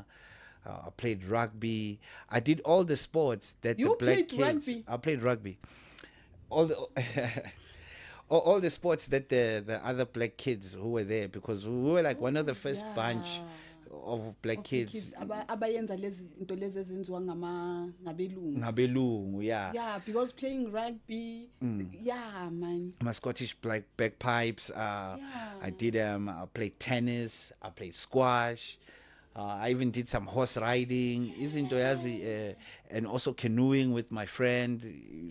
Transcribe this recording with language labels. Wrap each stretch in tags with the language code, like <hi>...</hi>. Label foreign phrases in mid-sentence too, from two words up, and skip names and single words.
<en>I played rugby. I did all the sports that the You black played kids. rugby? I played rugby. All the all the sports that the other black kids who were there, because we were like one of the first bunch of black Of the kids.</en> <zu>abayenza lezi into lezi ezenziwa ngabelungu. Ngabelungu,</zu> <en>yeah. Yeah, because playing rugby, yeah, man. My Scottish black bagpipes. I did. I played tennis. I played squash. I even did some horse riding, and also canoeing with my friend.</en>